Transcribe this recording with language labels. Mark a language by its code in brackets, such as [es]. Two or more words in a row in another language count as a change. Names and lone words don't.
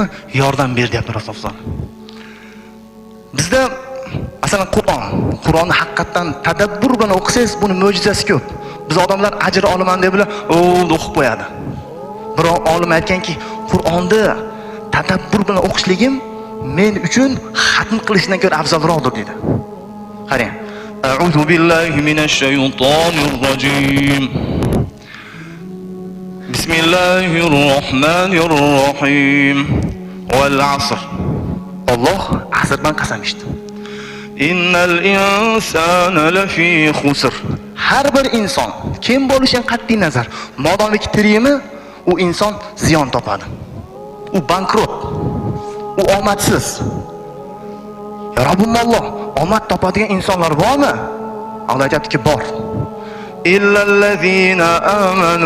[uz] Yordam ber deyapti Rasululloh. Bizda masalan Qur'onni haqiqatan tadabbur bilan o'qisangiz, buni mo'jizasi ko'p. Biz odamlar ajr olaman deb bilan o'qib qo'yadi. Biroq olim aytganki, Qur'onni tadabbur bilan o'qishligim men uchun xatm qilishdan ko'ra afzalroqdir dedi. Qarang. [ar] أعوذ بالله من الشيطان الرجيم. بسم الله الرحمن الرحيم. والعصر. [uz] Alloh asrdan qasam ichdi. [ar] إن الإنسان لفي خسر. [uz] Har bir inson, kim bo'lishidan qat'iy nazar, modomiki tirikmi, u inson ziyon topadi. U bankrot. U omadsiz. Ya Rabbimolloh, omad topadigan insonlar bormi? Alloh aytadiki, bor. [ar] إلا الذين آمنوا.